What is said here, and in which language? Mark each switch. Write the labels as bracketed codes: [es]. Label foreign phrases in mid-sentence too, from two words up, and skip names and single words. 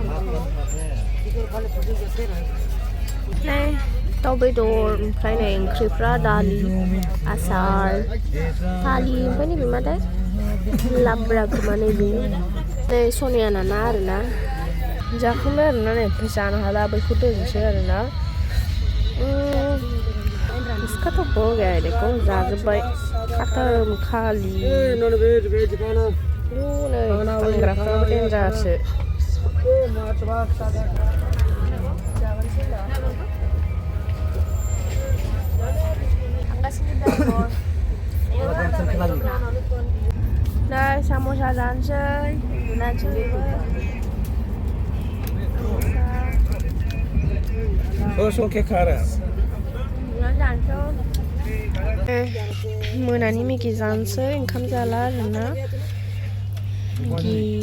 [brx] नै दाउ बेदर ओमफ्राय नै ओंख्रिफ्रा दालि आसार दालि ओमफ्राय नैबे माथो लाब्रा खोमा नैबे नै सनियाना ना आरोना जाखांबाय आरोना नै जानो हाला बैखौ दोनसै आरोना [hi] इसका तो हो गया है देखो [brx] जाजोब्बाय खत्म खालि नै फानग्राफ्राबो देन्जारसो दा साम'सा जानोसै उन्दुनोसै मोनानि मेगि जानोसै ओंखाम जाला आरोना मेगि